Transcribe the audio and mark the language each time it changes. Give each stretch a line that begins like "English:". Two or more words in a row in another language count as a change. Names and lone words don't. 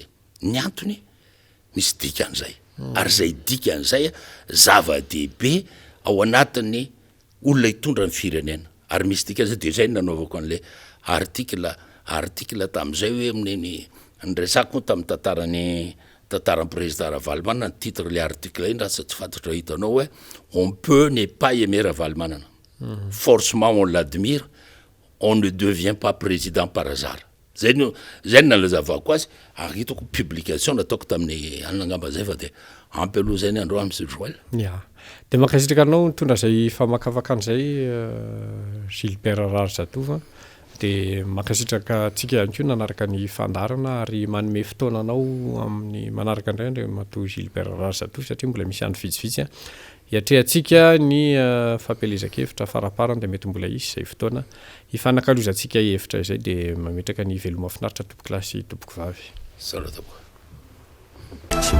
Malagasy: Ny antony misy dikan'izay. Ary zay dikan'izay zava-dehibe ao anatin'ny olona hitondra ny firenena. Ary misy dikan'izay de zay nanaovako an'le article tam'izay hoe amin'ny resako tamin'ny tantaran'ny président Ravalomanana, ny titre le article iny raha tsy fantatra hitanao hoe
French: on peut ne pas aimer Ravalomanana. Forcément on l'admire, on ne devient pas président par hasard.
Malagasy: Zay nalazavako azy ary hitako publication nataoko tamin'ny alina angamba zay fa de ampy aloha zay ny andro amin'ny Joël. Ya. De makasitraka anao nitondra zay famakavakan'izay Gilbert Raharijatovo de makasitraka atsika ihany koa nanaraka ny fandarana ary manome fotoana anao amin'ny manaraka indray matoa Gilbert Raharijatovo satria mbola misy andro vitsivitsy hiatrehantsika ny fampelezan-kevitra faraparany de mety mbola isy zay fotoana hifanankalozantsika hevitra izay de mametraka ny veloma mahafinaritra tompoko lasy tompoko vavy.